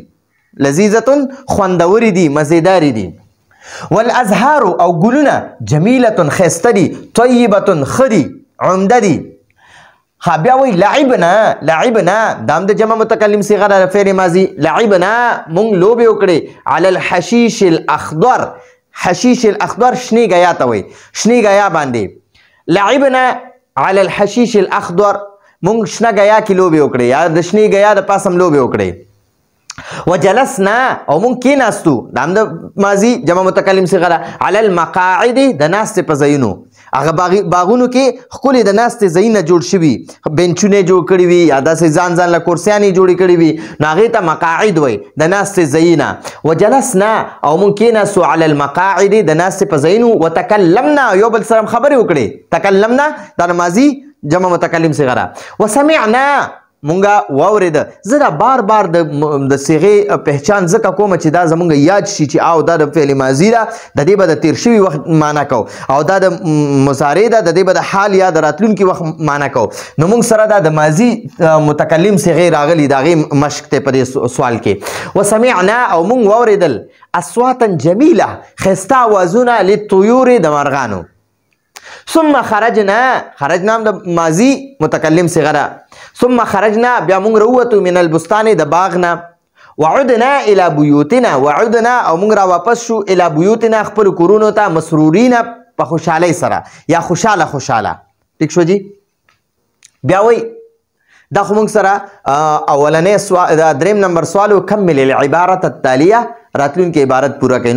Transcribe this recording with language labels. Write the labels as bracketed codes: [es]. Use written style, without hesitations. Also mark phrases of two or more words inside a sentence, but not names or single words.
[ps] لذیذتون خوندوري دي مزیداري دي. والازهار او ګلونه جمیلتون خسته دي طیبتون خدي عمده دي. بیا وی لعبنا دام د جمع متکلم صيغه د فعل ماضی. لعبنا مونږ لوبې وکړې [ar] على الحشيش الاخضر. حشيش الاخضر [ps] شنی غیا ته وي شنی غیا باندې. [ar] لعبنا على الحشيش الاخضر [ps] مونږ شنه غیا کې لوبې وکړې یا د شنی غیا د پاسم لوبې وکړې. وجلسنا او مونږ کېناستو دام د ماضی جمع متکلم صيغه ده [ar] على المقاعد [ps] د ناستې په ځایونو. هغه باغونو کې ښکلې د ناستې ځایونه جوړ شوي بنچونه جوړ کړي وي یا داسې ځان له کرسیانې جوړې کړي وي نو هغې ته مقاعد وایي د ناستې ځایونه. وجلسنا او مونږ کېناستو [ar] على المقاعد [ps] د ناستې په ځایونو. وتکلمنا یو بل سره خبرې وکړې. تکلمنا دا د ماضی جمع متکلم صيغه ده. وسمعنا مونږه واورېده. زه دا بار بار د صيغې پهچان ځکه کوم چې دا زمونږ یاد شي چې او دا د فعل ماضي ده د دې به د تیر شوي وخت معنا کو او دا د مضارع ده د دې به د حال یا د راتلونکي وخت معنا کو. نو مونږ سره دا د ماضي متکلم صيغې راغلي د هغې مشق دی په دې سوال کې. وسمعنا او مونږ واورېدل [ar] اصواتا جمیله [ps] ښایسته اوازونه للطیور د مرغانو. [ar] ثم خرجنا [ps] د ماضی متکلم صيغه ده. [ar] ثم خرجنا [ps] بیا مونږ راووتو [ar] من البستان [ps] د باغ نه. [ar] وعدنا الى بيوتنا. [ps] وعدنا او مونږ را واپس شو [ar] الى بيوتنا [ps] خپل کورونو ته مسرورین په خوشحالۍ سره یا خوشحاله. ٹھیک شو جی. بیا وی دا خو مونږ سره اولنې دریم نمبر سوال [ar] کمل العبارة التاليه [ps] راتلونکي عبارت پوره کوي.